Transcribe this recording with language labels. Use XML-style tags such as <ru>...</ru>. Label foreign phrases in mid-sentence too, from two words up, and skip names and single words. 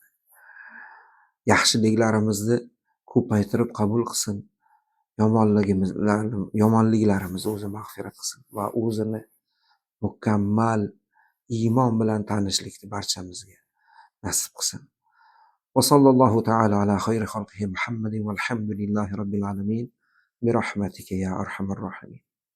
<uz>Yaxshiliklarimizni ko'paytirib qabul qilsin. Yomonliklarimizni o'zi mag'firat qilsin va o'zini mukammal iymon bilan tanishlikni barchamizga nasib qilsin.</uz> <ar>وصلى الله تعالى على خير خلقه محمد والحمد لله رب العالمين برحمتك يا أرحم الراحمين.</ar>